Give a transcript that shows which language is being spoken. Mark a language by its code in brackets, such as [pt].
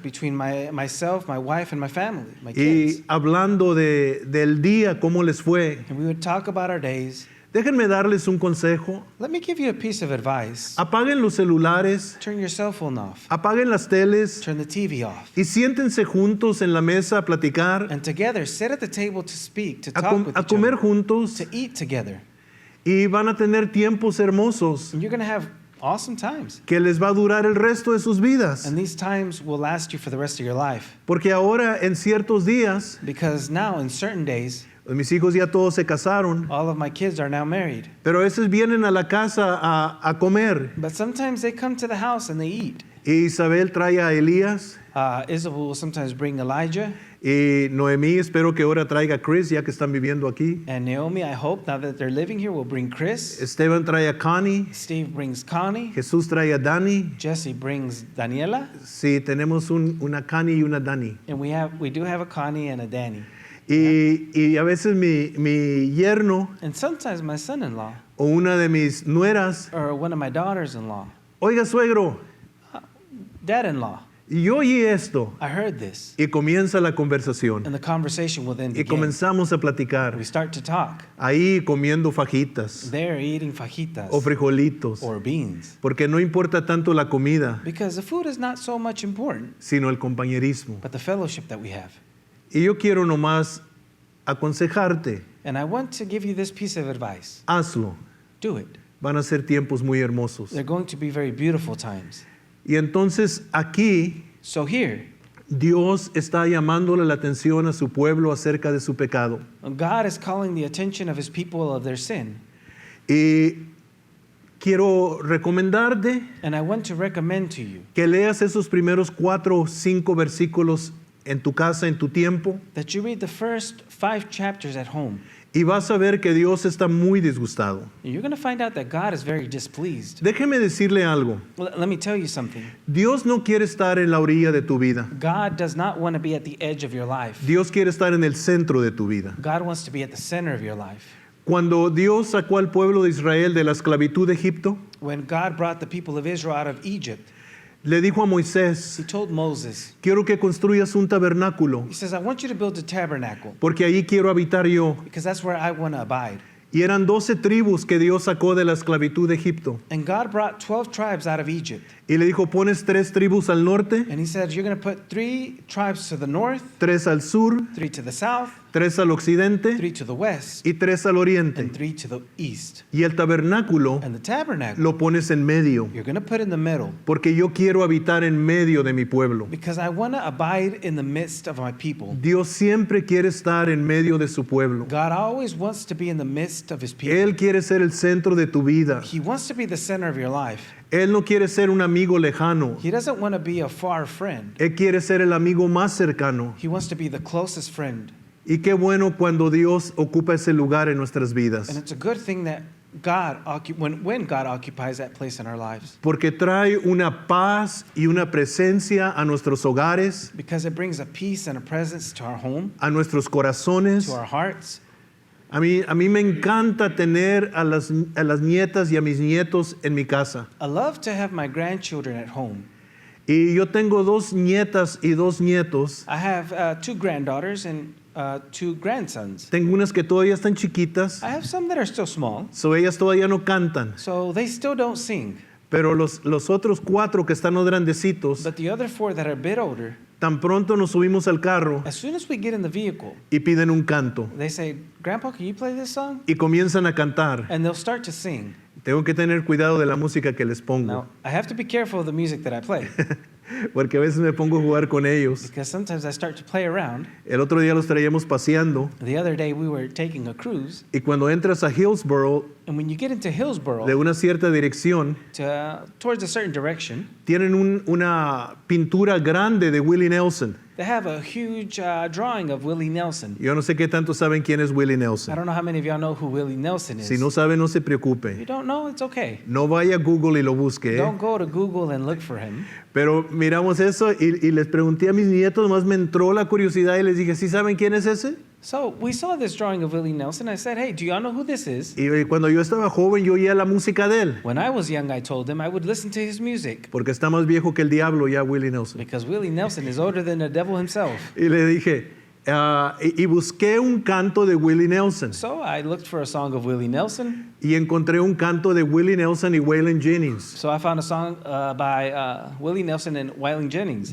[en] between myself, my wife, and my family, my [es] Y [en] kids. [es] hablando del día, cómo les fue. [en] And we would talk about our days. [es] Déjenme darles un consejo. [en] Let me give you a piece of advice. [es] Apaguen los celulares, [en] Turn your cell phone off. [es] apaguen las teles [en] Turn the TV off. [es] y siéntense juntos en la mesa a platicar, [en] And together, sit at the table to speak, to a, talk with a each [es] comer [en] other, [es] juntos [en] to eat together. [es] y van a tener tiempos hermosos [en] And you're going to have awesome times. [es] que les va a durar el resto de sus vidas. [en] And these times will last you for the rest of your life. [es] Porque ahora en ciertos días, [en] Because now, in certain days, [es] mis hijos ya todos se casaron, [en] all of my kids are now married. [es] pero a veces vienen a la casa a comer [en] But sometimes they come to the house and they eat. [es] y Isabel trae a Elías [en] Isabel will sometimes bring Elijah. [es] y Noemí espero que ahora traiga a Chris ya que están viviendo aquí. [en] And Naomi, I hope, now that they're living here, will bring Chris. [es] Esteban trae a Connie, [en] Steve brings Connie. [es] Jesús trae a Dani. [en] Jesse brings Daniela. [es] Sí, tenemos una Connie y una Dani. [en] And we do have a Connie and a Danny. [es] Y a veces mi yerno [en] And sometimes my son-in-law [es] o una de mis nueras, [en] or one of my daughters-in-law, [es] oiga suegro, [en] dad-in-law, [es] y yo oí esto. [en] I heard this. [es] Y comienza la conversación. [en] And the conversation will then [es] Y [en] begin. [es] comenzamos a platicar. [en] We start to talk. [es] Ahí comiendo fajitas [en] They're eating fajitas [es] o frijolitos. [en] or beans. [es] Porque no importa tanto la comida, [en] Because the food is not so much important, [es] sino el compañerismo. [en] but the fellowship that we have. [es] Y yo quiero nomás aconsejarte, [en] And I want to give you this piece of advice. [es] hazlo. [en] Do it. [es] Van a ser tiempos muy hermosos. [en] They're going to be very beautiful times. [es] Y entonces aquí [en] So here, [es] Dios está llamándole la atención a su pueblo acerca de su pecado. [en] God is calling the attention of his people of their sin. [es] Y quiero recomendarte [en] And I want to recommend to you [es] que leas esos primeros 4 o 5 versículos en tu casa, en tu tiempo, [en] that you read the first 5 chapters at home. [es] y vas a ver que Dios está muy disgustado. [en] And you're going to find out that God is very displeased. [es] Déjeme decirle algo. [en] Let me tell you something. [es] Dios no quiere estar en la orilla de tu vida. [en] God does not want to be at the edge of your life. [es] Dios quiere estar en el centro de tu vida. [en] God wants to be at the center of your life. [es] Cuando Dios sacó al pueblo de Israel de la esclavitud de Egipto, [en] When God brought the people of Israel out of Egypt, [es] le dijo a Moisés, [en] he told Moses, [es] quiero que construyas un tabernáculo, [en] he says, I want you to build a tabernacle [es] porque ahí quiero habitar yo. [en] because that's where I want to abide. [es] Y eran 12 tribus que Dios sacó de la esclavitud de Egipto. [en] And God brought 12 tribes out of Egypt. [es] Y le dijo, pones 3 tribus al norte, [en] And he said, you're going to put 3 tribes to the north, [es] 3 al sur, [en] 3 to the south, [es] 3 al occidente [en] 3 to the west, [es] y 3 al oriente. [en] and 3 to the east. [es] Y el tabernáculo [en] And the tabernacle, [es] lo pones en medio, [en] you're going to put in the middle, [es] porque yo quiero habitar en medio de mi pueblo. [en] because I want to abide in the midst of my people. [es] Dios siempre quiere estar en medio de su pueblo. [en] God always wants to be in the midst of his people. [es] Él quiere ser el centro de tu vida. [en] He wants to be the center of your life. [es] Él no quiere ser un amigo lejano. [en] He doesn't want to be a far friend. [es] Él quiere ser el amigo más cercano. [en] He wants to be the closest friend. [es] Y qué bueno cuando Dios ocupa ese lugar en nuestras [en] And [es] vidas. [en] it's a good thing that when God occupies that place in our lives, [es] Porque trae una paz y una presencia a nuestros hogares, [en] because it brings a peace and a presence to our home, [es] a nuestros corazones. [en] to our hearts. [es] A mí me encanta tener a las nietas y a mis nietos en mi casa. [en] I love to have my grandchildren at home. [es] Y yo tengo 2 nietas y 2 nietos. [en] I have 2 granddaughters and 2 grandsons. [es] Tengo unas que todavía están chiquitas, [en] I have some that are still small, [es] so ellas todavía no cantan. [en] so they still don't sing. [es] Pero los otros 4 que están más grandecitos, [en] But the other 4 that are a bit older, [es] tan pronto nos subimos al carro [en] as soon as we get in the vehicle, [es] y piden un canto. [en] they say, Grandpa, can you play this song? [es] Y comienzan a cantar. [en] And they'll start to sing. [es] Tengo que tener cuidado de la música que les pongo, [en] Now, I have to be careful of the music that I play, [es] porque a veces me pongo a jugar con ellos. [en] because sometimes I start to play around. [es] El otro día los traíamos paseando [en] The other day we were taking a cruise, [es] y cuando entras a Hillsborough [en] and when you get into Hillsborough, [es] de una cierta dirección, [en] towards a certain direction, [es] tienen una pintura grande de Willie Nelson. [en] they have a huge drawing of Willie Nelson. [es] Yo no sé qué tanto saben quién es Willie [en] I Nelson. don't know how many of y'all know who Willie Nelson is. [es] Si no saben, no se [en] You [es] preocupe. [en] don't know? It's okay. [es] No vaya a Google y lo busque. [en] Don't go to Google and look for him. [es] Pero miramos eso y les pregunté a mis nietos, más me entró la curiosidad y les dije, ¿sí saben quién es ese? [en] So we saw this drawing of Willie Nelson. I said, hey, do y'all know who this is? [es] Y cuando yo estaba joven, yo oía la música de él, [en] When I was young, I told them I would listen to his music, [es] porque está más viejo que el diablo ya Willie Nelson. [en] because Willie Nelson is older than the devil himself. [es] Y le dije, y busqué un canto de Willie Nelson [en] So I looked for a song of Willie Nelson. [es] y encontré un canto de Willie Nelson y Waylon Jennings. [en] So I found a song by Willie Nelson and Waylon Jennings.